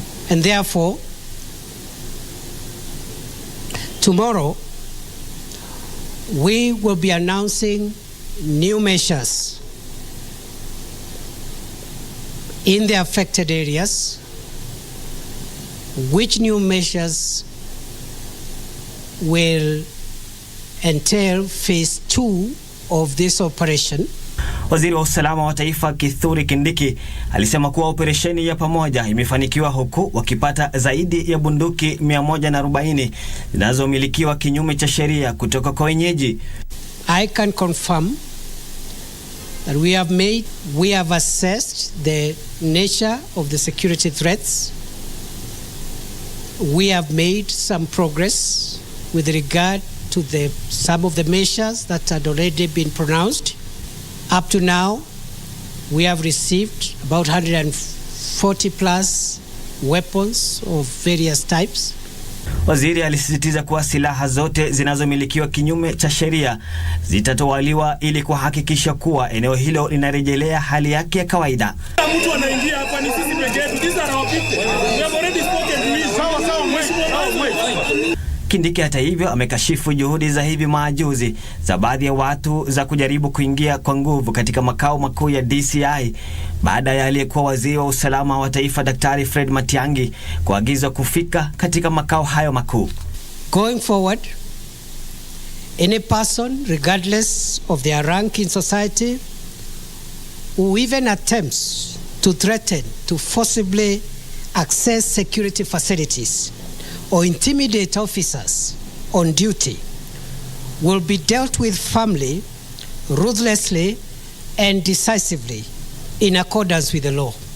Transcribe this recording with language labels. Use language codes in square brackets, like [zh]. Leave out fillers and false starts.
[en] And therefore, tomorrow we will be announcing new measures in the affected areas. Which new measures will entail phase 2 of this operation? [sw] Waziri wa usalama wa taifa Kithure Kindiki alisema kuwa operesheni ya pamoja imefanikiwa, huku wakipata zaidi ya bunduki 140 zinazomilikiwa kinyume cha sheria kutoka kwa wenyeji. [en] I can confirm that we have assessed the nature of the security threats. We have made some progress with regard to some of the measures that had already been pronounced. Up to now, we have received about 140 plus weapons of various types. [sw] Waziri alisisitiza kuwa silaha zote zinazomilikiwa kinyume cha sheria zitatowaliwa ili kuhakikisha kuwa eneo hilo linarejelea hali yake ya kawaida. Mtu anaingia hapa ni sisi pekee yetu. [en] These are our people. We have already spoken to you. [sw] Sawa mheshimiwa. Kindiki hata hivyo amekashifu juhudi za hivi majuzi za baadhi ya watu za kujaribu kuingia kwa nguvu katika makao makuu ya DCI baada ya aliyekuwa waziri wa usalama wa taifa Daktari Fred Matiang'i kuagizwa kufika katika makao hayo makuu. [en] Going forward, any person regardless of their rank in society who even attempts to threaten to forcibly access security facilities or intimidate officers on duty will be dealt with firmly, ruthlessly and decisively in accordance with the law.